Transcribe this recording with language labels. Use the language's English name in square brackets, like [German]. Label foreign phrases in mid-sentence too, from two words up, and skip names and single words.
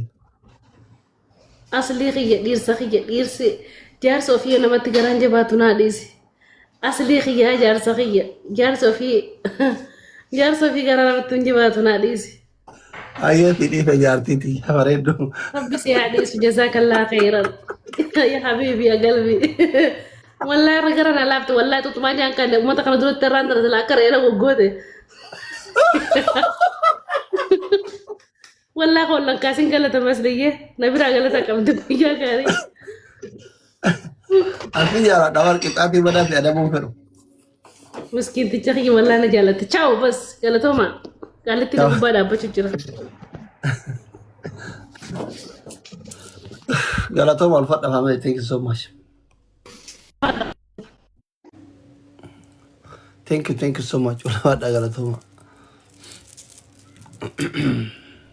[Oromo] Asli kiyya dhiirsa jaarsa ofii namatti garaan jabaatu naa dhiisi. Asli kiyya jaarsa ofii garaa namatti hin jabaatu naa dhiisi. Ayyee si dhiisa jaartiiti bareeddu. Rabbi si haa dhiisu [Arabic] jazaakallaa khayran. Ya habibi ya galbi. [Oromo] Wallahi ragara na laafte wallahi tutumaa jaan kan uummata kana duratti irraan taratila akka reera goggoote. Wallahi kollan kaasin galata masliyyee na biraa galata qabdi guyyaa gaarii. Asli jaaladha warqixaatii badhaate adamuun fedhu. Miskiinticha kiyya wallahi na jaalatte. Ciao bas galatooma. Gaalitti na gubbaa dhaabbachuu jira. Galatoma ulfadha family, [English] thank you so much. Thank you so much. [Oromo] Ulfadha galatoma.